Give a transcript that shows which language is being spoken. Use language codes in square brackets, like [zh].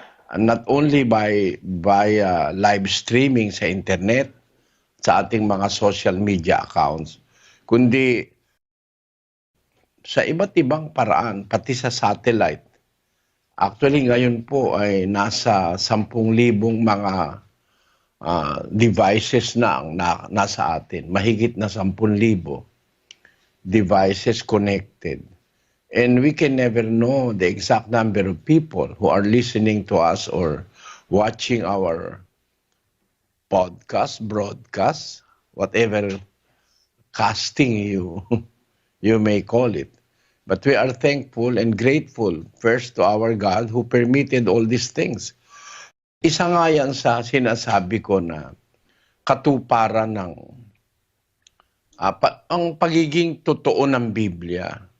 [en] And not only by live streaming [tl] sa internet, sa ating mga social media accounts, kundi sa iba't ibang paraan, pati sa satellite. Actually, ngayon po ay nasa 10,000 mga devices na ang nasa atin. Mahigit na 10,000 devices connected. [en] And we can never know the exact number of people who are listening to us or watching our podcast, broadcast, whatever casting you may call it. But we are thankful and grateful first to our God who permitted all these things. [tl] Isa nga yan sa sinasabi ko na katuparan ng ang pagiging totoo ng Biblia.